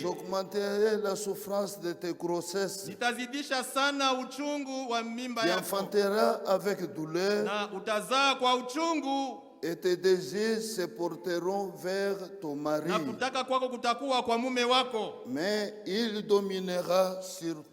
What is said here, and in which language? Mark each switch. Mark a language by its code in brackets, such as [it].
[fr] j'augmenterai la souffrance de tes grossesses. [sw] Nitazidisha sana uchungu wa mimba [fr] Tu [sw] yako. [fr] enfanteras avec douleur. [sw] Na utazaa kwa uchungu. [fr] Et tes désirs se porteront vers ton mari. [sw] Na kutaka kwako kutakuwa kwa mume wako. [fr] Mais il dominera sur toi.